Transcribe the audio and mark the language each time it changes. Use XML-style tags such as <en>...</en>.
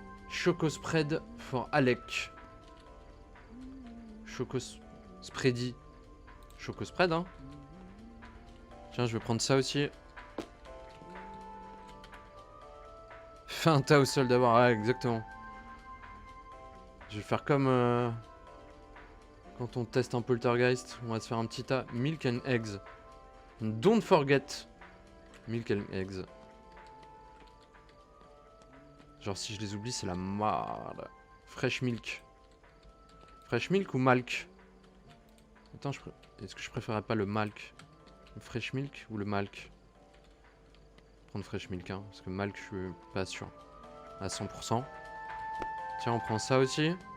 <en>Choco spread for Alec. Choco spready. Choco spread, hein.</en> <fr>Tiens, je vais prendre ça aussi. Fais un tas au sol d'abord. Ouais, exactement. Je vais faire comme quand on teste un poltergeist. On va se faire un petit tas.</fr> <en>Milk and eggs. And don't forget milk and eggs.</en> <fr>Genre si je les oublie, c'est la merde.</fr> <en>Fresh milk.</en> <fr>Fresh milk ou malk? Attends, est-ce que je préférerais pas le malk? Le fresh milk ou le malk? Prendre fresh milk, hein, parce que malk, je suis pas sûr à 100%. Tiens, on prend ça aussi.</fr>